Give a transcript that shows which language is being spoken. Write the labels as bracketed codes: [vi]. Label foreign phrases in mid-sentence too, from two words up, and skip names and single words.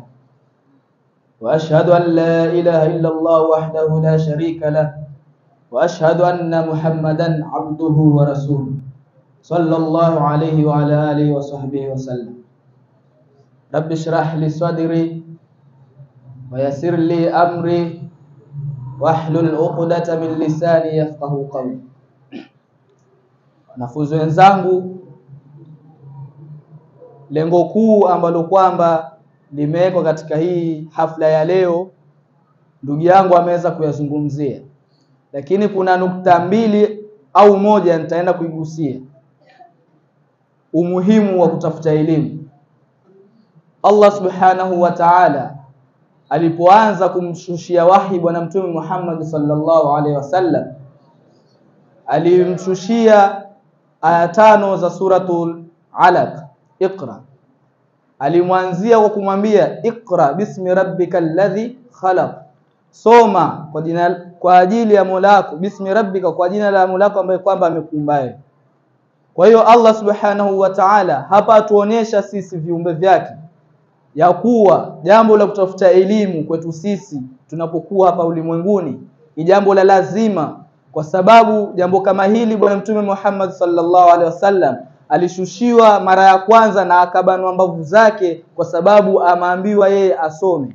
[ar] وأشهد أن لا إله إلا الله وحده لا شريك له وأشهد أن محمدا عبده ورسوله صلى الله عليه وعلى آله وصحبه وسلم. رب اشرح لي صدري ويسر لي أمري واحلل عقدة من لساني يفقهوا قولي. [sw] Wanafunzi wenzangu, lengo kuu ambalo kwamba limewekwa katika hii hafla ya leo, ndugu yangu ameweza kuyazungumzia, lakini kuna nukta mbili au moja nitaenda kuigusia. Umuhimu wa kutafuta elimu. [ar] الله سبحانه وتعالى [sw] alipoanza kumshushia wahi bwana mtume Muhammad [ar] صلى الله عليه وسلم, [sw] alimshushia aya 5 za [ar] سورة العلق, [sw] Iqra. Alimwanzia kwa kumwambia [ar] اقرأ باسم ربك الذي خلق, [sw] soma kwa ajili ya Mola wako, [ar] باسم ربك, [sw] kwa jina la Mola wako ambaye kwamba amekuumba. Kwa hiyo [ar] الله سبحانه وتعالى [sw] hapa atuonesha sisi viumbe vyake ya kuwa jambo la kutafuta elimu kwetu sisi tunapokuwa hapa ulimwenguni ni jambo la lazima, kwa sababu jambo kama hili bwana mtume Muhammad [ar] صلى الله عليه وسلم [sw] alishushiwa mara ya kwanza na akabanwa mbavu zake kwa sababu amaambiwa yeye asome.